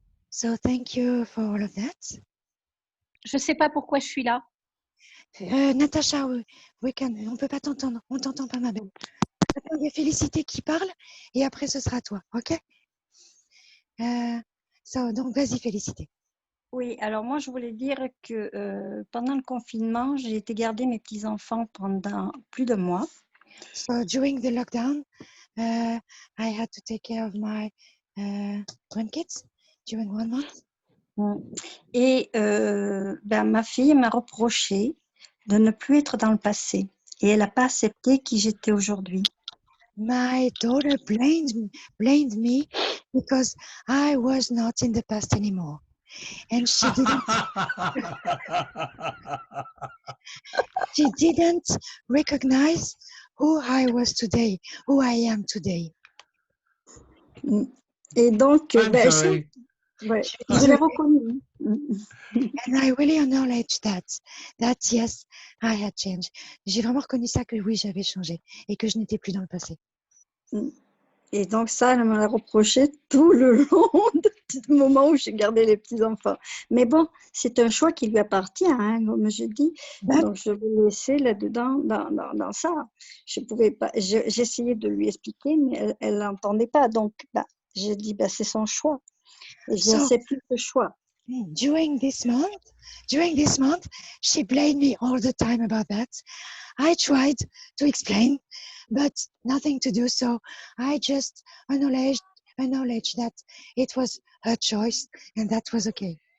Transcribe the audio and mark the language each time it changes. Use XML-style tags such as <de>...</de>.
<en>So, thank you for all of that.</en> <fr>Je ne sais pas pourquoi je suis là. Natacha, on ne peut pas t'entendre. On ne t'entend pas, ma belle. Attends, il y a Félicité qui parle et après, ce sera toi. OK? Donc, vas-y, Félicité. Oui, alors moi, je voulais dire que pendant le confinement, j'ai été garder mes petits-enfants pendant plus de mois.</fr> <en>So, during the lockdown, I had to take care of my grandkids during 1 month.</en> <fr>Et ma fille m'a reproché de ne plus être dans le passé. Et elle n'a pas accepté qui j'étais aujourd'hui.</fr> <en>My daughter blamed me because I was not in the past anymore. And she didn't recognize who I was today, who I am today.</en> <fr>Et donc, Ouais, Je suis je l'ai désolée. reconnu.</fr> <en>And I really acknowledge that yes, I had changed.</en> <fr>J'ai vraiment reconnu ça que oui, j'avais changé et que je n'étais plus dans le passé. Et donc ça, elle me l'a reproché tout le long du moment où j'ai gardé les petits-enfants. Mais bon, c'est un choix qui lui appartient, hein, comme je dis.</fr> <en>But</en> <fr>Donc je vais laisser là-dedans, dans ça. Je pouvais pas, j'essayais de lui expliquer, mais elle n'entendait pas. Donc j'ai dit, c'est son choix. Et j'ai</fr> <en>so</en> <fr>accepté ce choix.</fr> <en>during this month, she blamed me all the time about that. I tried to explain, but nothing to do. So I just acknowledged that it was her choice and that was okay.</en>